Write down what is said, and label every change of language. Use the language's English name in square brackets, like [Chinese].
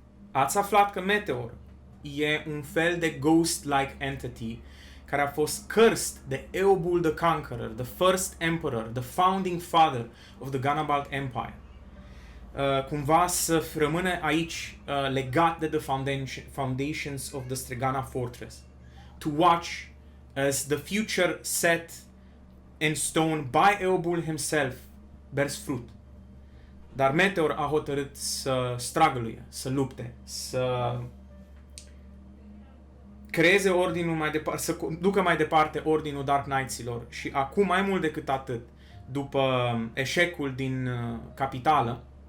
[Romanian] Ați aflat că Meteor e un fel de [English] ghost-like entity [Romanian] care a fost cursed de Eobul the Conqueror, [English] the first emperor, the founding father of the Gunabald Empire. [Romanian] Cumva să rămână aici legat de [English] the foundations of the Stregana Fortress. To watch as the future set in stone by Eobul himself bears fruit. [Romanian] Dar Meteor a hotărât să struggle, să lupte, să creeze ordinul mai departe, să ducă mai departe ordinul Dark Knights-ilor și acum mai mult decât atât, după eșecul din capitală,